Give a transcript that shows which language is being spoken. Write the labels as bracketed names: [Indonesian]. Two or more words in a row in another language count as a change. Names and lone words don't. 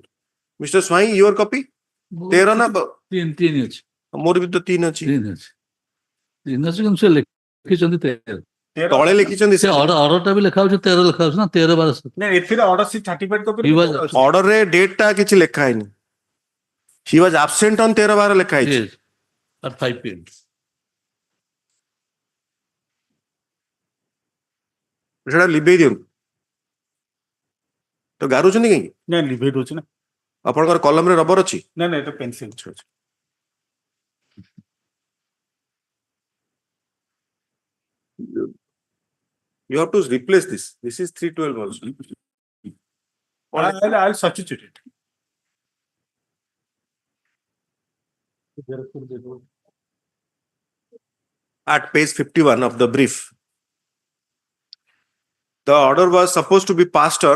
[Odia] ମିଷ୍ଟର ସ୍ୱାଇଁ, [English] your copy [Odia] 13 ନା? 3 ଅଛି। ମୋର ବି ତ 3 ଅଛି। 3 ଅଛି କିନ୍ତୁ ସେ ଲେଖିଛନ୍ତି 13 ତଳେ ଲେଖିଛନ୍ତି। ସେ ଅର୍ଡରଟା ବି ଲେଖା ହଉଛି 13 ଲେଖା ହଉଛି ନା 13/12। ନାଇଁ ଏଥିରେ ଅର୍ଡର ସି [English] certified copy [Odia] ଅର୍ଡରରେ ଡେଟ୍ ଟା କିଛି ଲେଖା ହେଇନି। [English] He was absent on 13/12 [Odia] ଲେଖା ହେଇଛି। [English] Yes, at 5 p.m. [Odia] ସେଟା ଲିଭେଇ ଦିଅନ୍ତୁ। ତ ଗାରୁଛନ୍ତି କାହିଁକି? ନାଇଁ ଲିଭେଇ ଦଉଛି ନା। ଆପଣଙ୍କର କଲମରେ ରବର ଅଛି? ନାଇଁ ନାଇଁ ଏଟା ପେନ୍ସିଲ ଅଛି। [English] You have to replace this. This is 312 also. I'll substitute it. At page 51 of the brief, the order was supposed to be passed on.